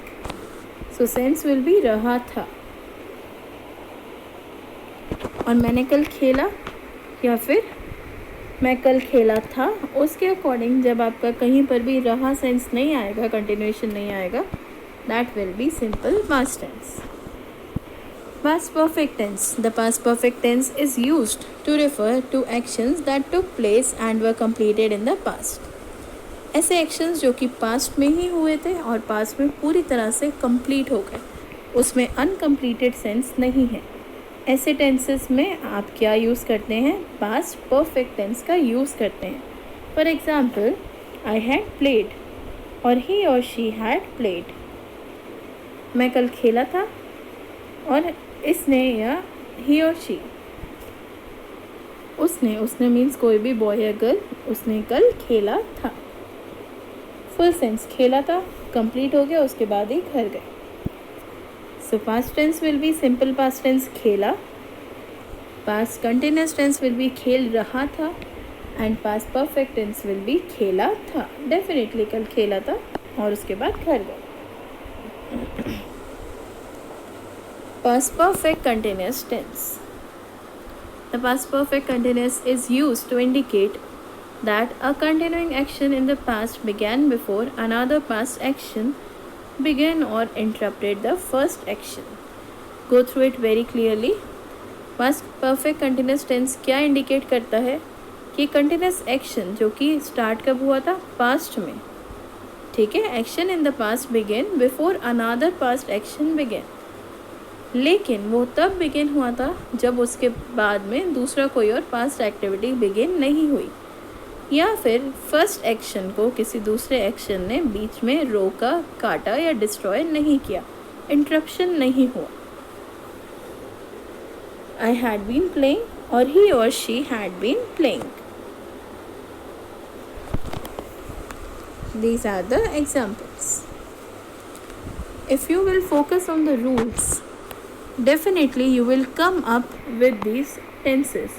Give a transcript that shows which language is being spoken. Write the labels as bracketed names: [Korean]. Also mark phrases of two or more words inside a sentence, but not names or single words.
[English] so sense will be [Hindi] रहा था. और मैंने कल खेला या फिर मैं कल खेला था, उसके अकॉर्डिंग जब आपका कहीं पर भी रहा सेंस नहीं आएगा, कंटिन्यूएशन नहीं आएगा, [English] that will be simple past tense. Past perfect tense. The past perfect tense is used to refer to actions that took place and were completed in the past. [Hindi] ऐसे actions जो कि past में ही हुए थे और past में पूरी तरह से complete हो गए, उसमें [English] uncompleted sense [Hindi] नहीं है. ऐसे tenses में आप क्या यूज़ करते हैं? [English] past perfect tense [Hindi] का यूज़ करते हैं. [English] For example, I had played और he or she had played. [Hindi] मैं कल खेला था और इसने या ही और शी, उसने मीन्स कोई भी बॉय या गर्ल, उसने कल खेला था. [English] full sense [Hindi] खेला था, कंप्लीट हो गया, उसके बाद ही घर गए. [English] so past tense will be simple past tense खेला, past continuous tense will be [Hindi] खेल रहा था [English] and past perfect tense will be [Hindi] खेला था. डेफिनेटली कल खेला था और उसके बाद घर गए. [English] Past perfect continuous tense. The past perfect continuous is used to indicate that a continuing action in the past began before another past action began or interrupted the first action. go through it very clearly. past perfect continuous tense [Hindi] क्या इंडिकेट करता है कि [English] continuous action [Hindi] जो कि स्टार्ट कब हुआ था, पास्ट में, ठीक है। [English] action in the past began before another past action began, [Hindi] लेकिन वो तब बिगिन हुआ था जब उसके बाद में दूसरा कोई और [English] past activity [Hindi] बिगिन नहीं हुई, या फिर [English] first action [Hindi] को किसी दूसरे एक्शन ने बीच में रोका, काटा या डिस्ट्रॉय नहीं किया, इंटरप्शन नहीं हुआ। [English] I had been playing or he or she had been playing. These are the examples. If you will focus on the rules, definitely you will come up with these tenses.